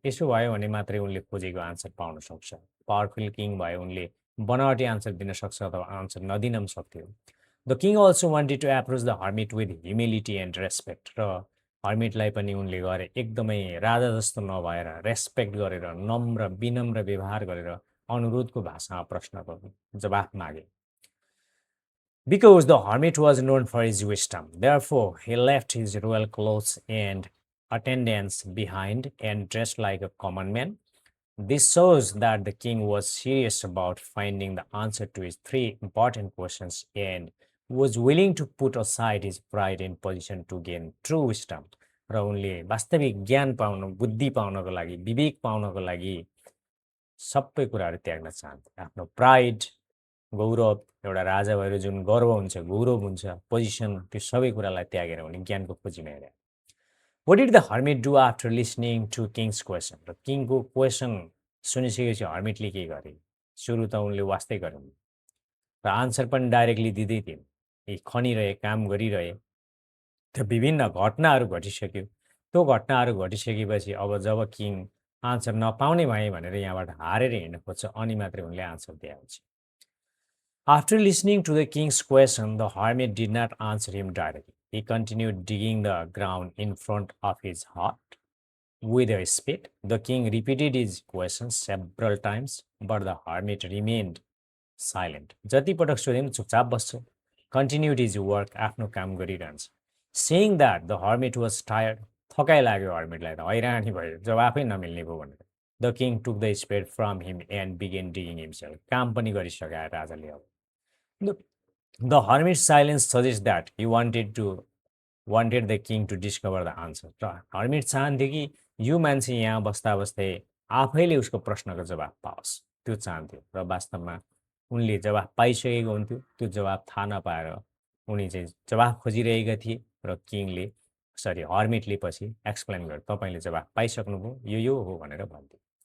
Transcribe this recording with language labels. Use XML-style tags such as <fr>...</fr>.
<ne>यसो भयो भने मात्रै उनले खोजेको आन्सर पाउन सक्छ। पावरफुल किङ भयो, उनले बनावटी आन्सर दिन सक्छ अथवा आन्सर नदिन पनि सक्थ्यो।</ne> <en>The king also wanted to approach the hermit with humility and respect.</en> <ne>र हर्मिटलाई पनि उनले गरे एकदमै राजा जस्तो नभएर, रेस्पेक्ट गरेर, नम्र विनम्र व्यवहार गरेर अनुरोधको भाषामा प्रश्नको जवाफ मागे।</ne> <en>Because the hermit was known for his wisdom, therefore he left his royal clothes and attendants behind and dressed like a common man. This shows that the king was serious about finding the answer to his three important questions and was willing to put aside his pride and position to gain true wisdom.</en> <ne>र उनले वास्तविक ज्ञान पाउन, बुद्धि पाउनको लागि, विवेक पाउनको लागि सबै कुराहरू त्याग्न चाहन्थे। आफ्नो प्राइड, गौरव, एउटा राजा भएर जुन गर्व हुन्छ, गौरव हुन्छ, पोजिसन, त्यो सबै कुरालाई त्यागेर उनी ज्ञानको खोजीमा हिँडे।</ne> <en>What did the hermit do after listening to king's question?</en> <ne>र किङको क्वेसन सुनिसकेपछि हर्मिटले के गरे? सुरु त उनले वास्तै गरेन र आन्सर पनि डाइरेक्टली दिँदै थिएन। यी खनिरहे, काम गरिरहे। त्यो विभिन्न घटनाहरू घटिसक्यो। त्यो घटनाहरू घटिसकेपछि अब जब किङ आन्सर नपाउने भए भनेर यहाँबाट हारेर हिँड्न खोज्छ, अनि मात्रै उनले आन्सर दिएपछि।</ne> <en>After listening to the king's question, the hermit did not answer him directly. He continued digging the ground in front of his hut with a spade. The king repeated his question several times, but the hermit remained silent.</en> <ne>जति पटक सोधे पनि चुपचाप बस्छ। Continued his work, आफ्नो काम गरिरहन्छ। Saying that the hermit was tired, थकाइ लाग्यो हर्मिटलाई त, हैरानी भयो, जवाफै नमिल्ने भयो भनेर।</ne> <en>The king took the spade from him and began digging himself.</en> <ne>काम पनि गरिसक्यो राजाले अब।</ne> <en>The hermit's silence suggests that he wanted the king to discover the answer.</en> <ne>र हर्मिट चाहन्थे कि यो मान्छे यहाँ बस्दा बस्दै आफैले उसको प्रश्नको जवाफ पाओस्, त्यो चाहन्थ्यो। र वास्तवमा उनले जवाफ पाइसकेको हुन्थ्यो। त्यो जवाफ थाहा नपाएर उनी चाहिँ जवाफ खोजिरहेका थिए र किङले, हर्मिटले पछि एक्सप्लेन गर्यो, तपाईँले जवाफ पाइसक्नुभयो, यो हो भनेर भन्थ्यो।</ne>